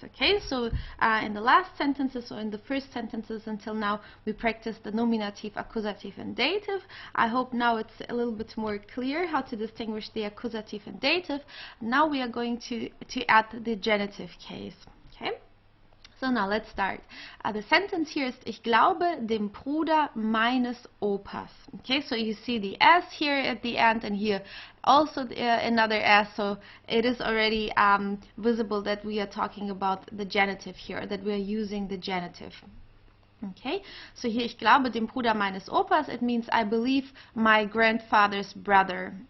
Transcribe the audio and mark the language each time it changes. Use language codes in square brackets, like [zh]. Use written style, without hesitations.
[en] Okay, so in the last sentences, or in the first sentences until now, we practiced the nominative, accusative and dative. I hope now it's a little bit more clear how to distinguish the accusative and dative. Now we are going to add the genitive case. Okay. So now let's start. The sentence here is, [de] ich glaube dem Bruder meines Opas. [en] Okay, so you see the S here at the end, and here also another S, so it is already visible that we are talking about the genitive here, that we are using the genitive. Okay, so here, [de] ich glaube dem Bruder meines Opas, [en] it means I believe my grandfather's brother.